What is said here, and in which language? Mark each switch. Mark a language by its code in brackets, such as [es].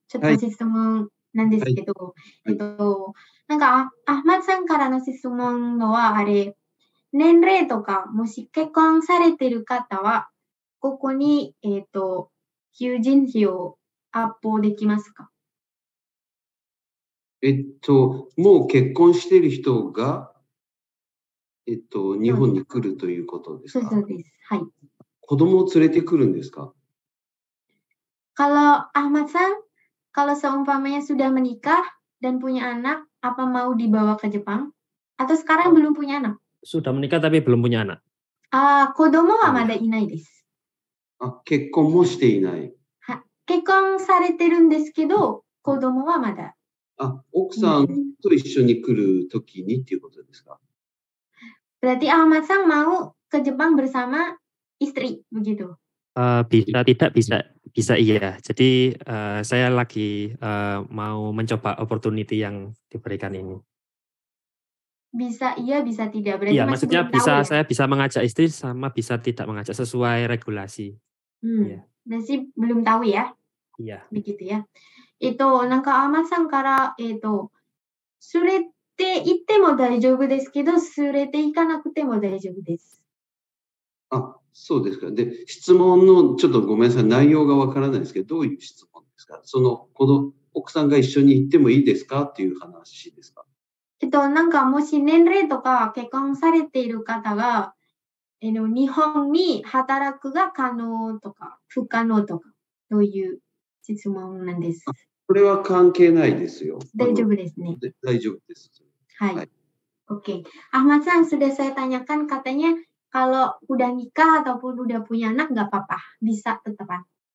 [ja] ちょっと質問なんですけど、なんか、アフマッドさんからの質問のは、年齢とか、もし結婚されている方は、ここに、求人費をアップできますか？もう結婚している人が、日本に来るということですか？そうです。はい。子供を連れてくるんですか？ [id] Kalau Ahmad Sang, kalau seumpamanya sudah menikah dan punya anak, apa mau dibawa ke Jepang? Atau sekarang belum punya anak? Sudah menikah tapi belum punya anak. [ja] 子供はまだいないです。結婚もしていない。結婚されてるんですけど、子供はまだ。奥さんと一緒に来るときにっていうことですか？ [id] Berarti Ahmad Sang mau ke Jepang bersama istri, begitu? Bisa tidak, bisa iya. Jadi saya lagi mau mencoba opportunity yang diberikan ini. Bisa iya, bisa tidak. Berarti iya, masih maksudnya belum tahu ya? Saya bisa mengajak istri sama bisa tidak mengajak sesuai regulasi. Iya. Berarti belum tahu ya? Iya. Begitu ya. [ja] なんかAhmad Sang から、連れて行っても大丈夫ですけど、連れて行かなくても大丈夫です。そうですか。で、質問のちょっとごめんなさい、内容がわからないですけど、どういう質問ですか？奥さんが一緒に行ってもいいですかっていう話ですか？なんかもし年齢とか結婚されている方が、日本に働くが可能とか不可能とか、そういう質問なんです。これは関係ないですよ。大丈夫ですね。大丈夫です。はい。Oke. [id] Ahmad Sang, sudah saya tanyakan, katanya kalau udah nikah ataupun udah punya anak nggak apa-apa, bisa tetepan.